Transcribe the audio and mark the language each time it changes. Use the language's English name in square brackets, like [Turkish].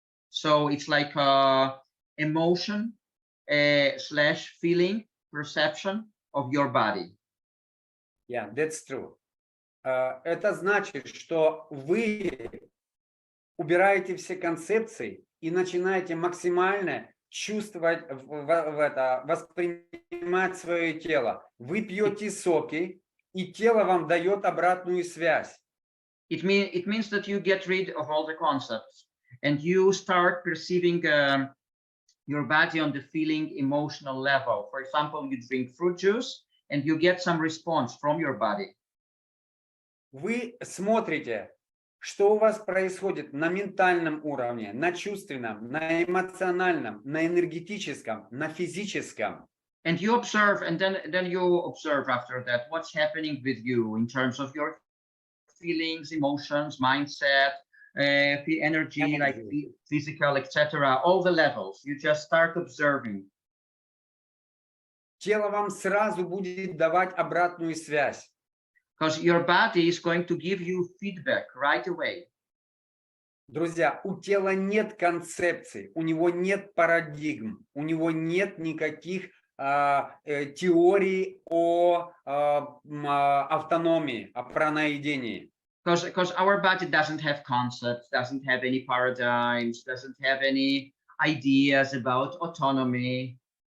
[English] So it's like emotion / feeling, perception of your body. Yeah, that's true. [Russian] Это значит, что вы убираете все концепции и начинаете максимально чувствовать, воспринимать свое тело. Вы пьете соки, и тело вам дает обратную связь. [English] It means that you get rid of all the concepts and you start perceiving your body on the feeling emotional level. For example, you drink fruit juice and you get some response from your body. [Russian] Вы смотрите, что у вас происходит на ментальном уровне, на чувственном, на эмоциональном, на энергетическом, на физическом. [English] And you observe, and then you observe after that what's happening with you in terms of your feelings, emotions, mindset, energy, like physical, etc. All the levels. You just start observing. [Russian] Тело вам сразу будет давать обратную связь. [English] Because your body is going to give you feedback right away. [Russian] Друзья, у тела нет концепций, у него нет парадигм, у него нет никаких теорий о автономии, о праноедении. [English] Because our body doesn't have concepts, doesn't have any paradigms, doesn't have any ideas about autonomy.